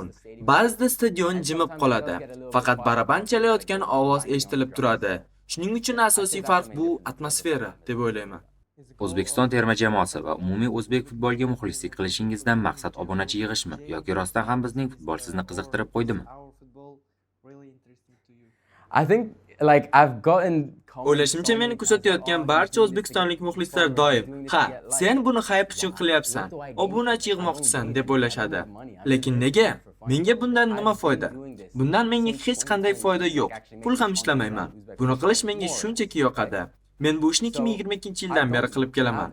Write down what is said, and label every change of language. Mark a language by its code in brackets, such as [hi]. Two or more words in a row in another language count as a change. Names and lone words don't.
[uz] Ba'zida stadion jimib qoladi. Faqat baraban chalayotgan ovoz eshitilib turadi. Shuning uchun asosiy farq bu atmosfera deb o'ylayman. O'zbekiston terma jamoasi va umumiy o'zbek futboliga muxlislik qilishingizdan maqsad obunachi yig'ishmi yoki rostdan ham bizning futbol sizni qiziqtirib qo'ydimi? [en] I think I've gotten [uz] O'ylashimcha meni kuzatayotgan barcha o'zbekistonlik muxlislar doim, "Ha, sen buni hayp uchun qilyapsan, obunachi yig'moqchisan" deb o'ylashadi. Lekin nega? Menga bundan nima foyda? Bundan menga hech qanday foyda yo'q. Pul ham ishlamayman. Buni qilish menga shunchaki yoqadi. Men bu ishni 2022-yildan beri qilib kelaman.